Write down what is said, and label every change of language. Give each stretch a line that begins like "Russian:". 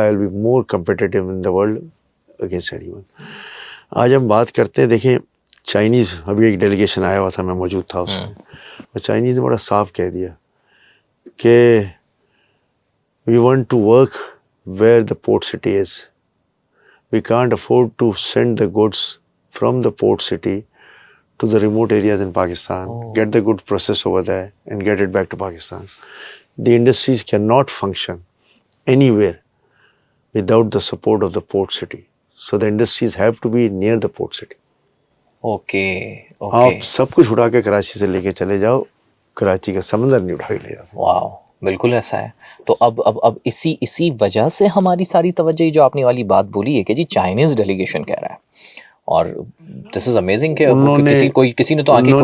English: I will be more competitive in the world against anyone.
Urdu: آج ہم بات کرتے ہیں, دیکھیں چائنیز, ابھی ایک ڈیلیگیشن آیا ہوا تھا, میں موجود تھا اس میں, اور چائنیز نے بڑا صاف کہہ دیا کہ
English: We want to work where the port city is. We can't afford to send the goods from the port city to the remote areas in Pakistan, get the good process over there and get it back to Pakistan. The industries cannot function anywhere without the support of the port city. So the industries have to be near the port city.
Urdu: Okay. آپ سب کچھ اٹھا کے کراچی سے لے کے چلے جاؤ, کراچی کا سمندر نہیں اٹھا کے لے جاؤ. واو, بالکل ایسا ہے. تو اب اسی وجہ سے ہماری ساری توجہ جو آپ نے والی بات بولی ہے کہ جی چائنیز ڈیلیگیشن کہہ رہا ہے, اور
English: this is amazing
Urdu: کہ کسی نے تو آنکھیں